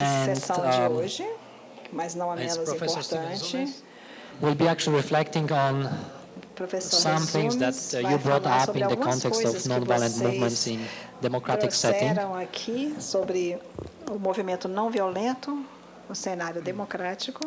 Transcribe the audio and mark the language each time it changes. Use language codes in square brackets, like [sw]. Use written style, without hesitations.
[pt] sessão de hoje, mas não a menos importante. [en] We'll be actually reflecting on some things that you brought up in the context of nonviolent movements in democratic setting. [pt] Trouxeram aqui sobre o movimento não violento no cenário democrático.